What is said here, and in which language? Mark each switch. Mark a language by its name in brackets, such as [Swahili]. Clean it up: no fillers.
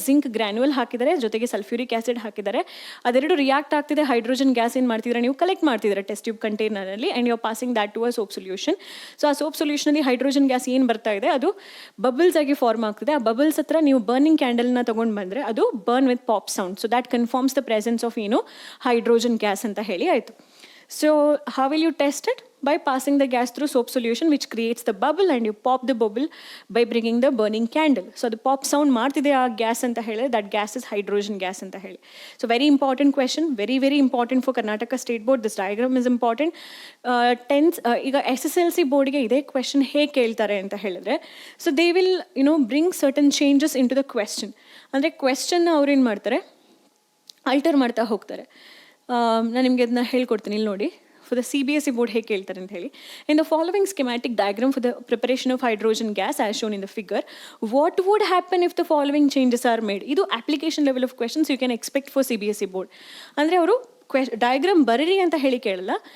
[Kannada] Zinc ಗ್ರ್ಯಾನ್ಯುವಲ್ ಹಾಕಿದ್ದಾರೆ, ಜೊತೆಗೆ sulphuric acid ಹಾಕಿದ್ದಾರೆ. ಅದೆರಡು ರಿಯಾಕ್ಟ್ ಆಗ್ತಿದೆ, ಹೈಡ್ರೋಜನ್ ಗ್ಯಾಸ್ ಏನು ಮಾಡ್ತಿದ್ರೆ ನೀವು ಕಲೆಕ್ಟ್ ಮಾಡ್ತಿದ್ದಾರೆ test tube ಕಂಟೈನರಲ್ಲಿ, [English] And you are passing that to a soap solution. [Kannada] So ಆ ಸೋಪ್ ಸೊಲ್ಯೂಷನಲ್ಲಿ ಹೈಡ್ರೋಜನ್ ಗ್ಯಾಸ್ ಏನು ಬರ್ತಾ ಇದೆ ಅದು ಬಬಲ್ಸ್ ಆಗಿ ಫಾರ್ಮ್ ಆಗ್ತಿದೆ. ಆ ಬಬಲ್ಸ್ ಹತ್ರ ನೀವು ಬರ್ನಿಂಗ್ ಕ್ಯಾಂಡಲ್ನ ತಗೊಂಡು ಬಂದರೆ ಅದು [English] Burn with pop sound. So that confirms the presence of hydrogen gas [Kannada] ಅಂತ ಹೇಳಿ ಆಯಿತು. [English] So how will you test it? By passing the gas through soap solution which creates the bubble, and you pop the bubble by bringing the burning candle. So the pop sound [Kannada] ಮಾಡ್ತಿದೆ ಆ gas ಅಂತ ಹೇಳಿದ್ರೆ [English] that gas is hydrogen gas [Kannada] ಅಂತ ಹೇಳಿ. [English] So very important question, very very important for Karnataka State Board. This diagram is important. [Kannada] 10th ಈಗ SSLC ಬೋರ್ಡ್ಗೆ ಇದೇ question ಹೇಗೆ ಕೇಳ್ತಾರೆ ಅಂತ ಹೇಳಿದ್ರೆ, [English] So they will bring certain changes into the question. [Kannada] ಅಂದರೆ ಕ್ವೆಶನ್ನ ಅವ್ರು ಏನು ಮಾಡ್ತಾರೆ, ಆಲ್ಟರ್ ಮಾಡ್ತಾ ಹೋಗ್ತಾರೆ. ನಾನು ನಿಮಗೆ ಅದನ್ನ ಹೇಳ್ಕೊಡ್ತೀನಿ, ಇಲ್ಲಿ ನೋಡಿ. [English] For the CBSE board [Kannada] ಹೇಗೆ ಕೇಳ್ತಾರೆ ಅಂತ ಹೇಳಿ, [English] in the following schematic diagram for the preparation of hydrogen gas as shown in the figure, what would happen if the following changes are made? ಇದು application level of questions you can expect for CBSE board. [Kannada] ಅಂದರೆ ಅವರು diagram ಬರೀರಿ ಅಂತ ಹೇಳಿ ಕೇಳಲ್ಲ.